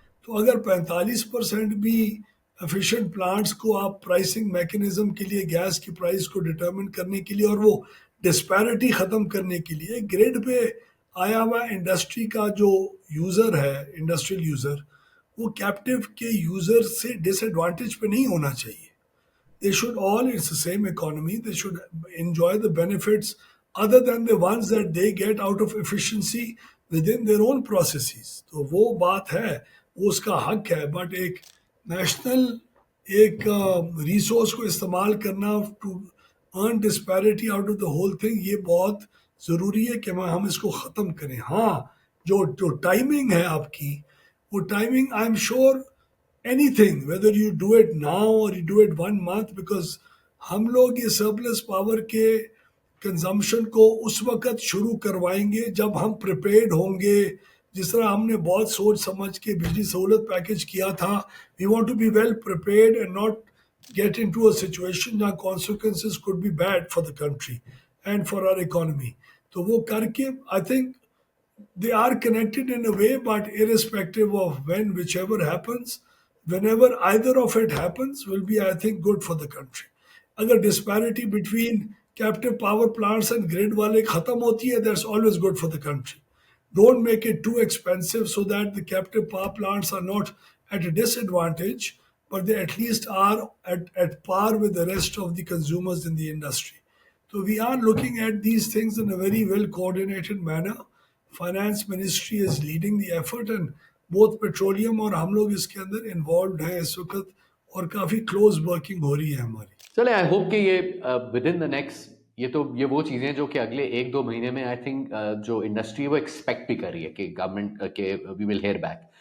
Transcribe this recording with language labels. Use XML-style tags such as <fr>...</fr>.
<ur>تو اگر 45% بھی ایفیشینٹ پلانٹس کو آپ پرائسنگ میکنزم کے لیے گیس کی پرائس کو ڈٹرمن کرنے کے لیے اور وہ ڈسپیرٹی ختم کرنے کے لیے گریڈ پہ آیا ہوا انڈسٹری کا جو یوزر ہے, انڈسٹریل یوزر, وہ کیپٹیو کے یوزر سے ڈس ایڈوانٹیج پہ نہیں ہونا چاہیے.</ur> <en>They should all, it's the same economy, they should enjoy the benefits other than the ones that they get out of efficiency within their own processes.</en> <ur>تو وہ بات ہے, وہ اس کا حق ہے. بٹ ایک نیشنل ایک ریسورس کو استعمال کرنا</ur> <en>to iron disparity out of the whole thing,</en> <ur>یہ بہت ضروری ہے کہ ہم اس کو ختم کریں. ہاں جو ٹائمنگ ہے آپ کی, وہ timing</ur> <en>I am sure anything, whether you do it now or you do it 1 month, because</en> <ur>ہم لوگ یہ سرپلس پاور کے کنزمپشن کو اس وقت شروع کروائیں گے جب ہم پریپیئرڈ ہوں گے. جس طرح ہم نے بہت سوچ سمجھ کے بجلی سہولت پیکج کیا تھا,</ur> <en>we want to be well prepared and not get into a situation</en> <ur>جہاں</ur> <en>consequences could be bad for the country and for our economy.</en> <ur>تو وہ کر کے</ur> <en>I think they are connected in a way, but irrespective of when, whichever happens, whenever either of it happens, will be, I think, good for the country. اگر disparity between captive power plants and grid</en> <ur>والے ختم ہوتی ہے,</ur> <en>that's always good for the country. Don't make it too expensive so that the captive power plants are not at a disadvantage, but they at least are at par with the rest of the consumers in the industry. So we are looking at these things in a very well coordinated manner. Finance Ministry is leading the effort and both petroleum</en> <ur>اور ہم لوگ اس کے اندر involved ہیں اس وقت اور کافی close working ہو رہی ہے ہماری. چلے آئی ہوپ کہ یہ</ur> <en>within the next</en> <ur>یہ وہ چیزیں جو کہ اگلے 1-2 مہینے میں آئی تھنک جو انڈسٹری وہ ایکسپیکٹ بھی کر رہی ہے کہ گورنمنٹ کے</ur> <en>We will hear back.</en>